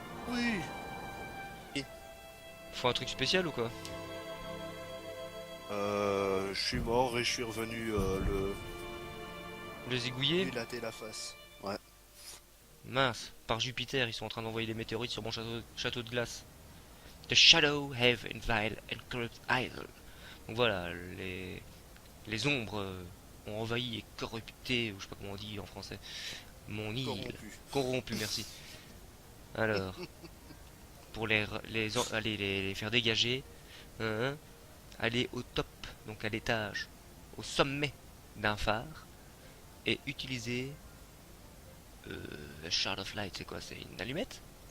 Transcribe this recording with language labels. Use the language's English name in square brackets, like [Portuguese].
[French] Oui. Faut un truc spécial ou quoi? Je suis mort et je suis revenu Le zigouiller? lui latter la face. Ouais. Mince, par Jupiter, ils sont en train d'envoyer des météorites sur mon château de glace. [English] The shadow have invaded and corrupt idol. [French] Donc voilà, les ombres ont envahi et corrupté, ou je sais pas comment on dit en français, mon île. Corrompu, merci. Alors, pour les faire dégager, aller au top, donc à l'étage, au sommet d'un phare, et utiliser Shard of Light, c'est quoi? C'est une allumette?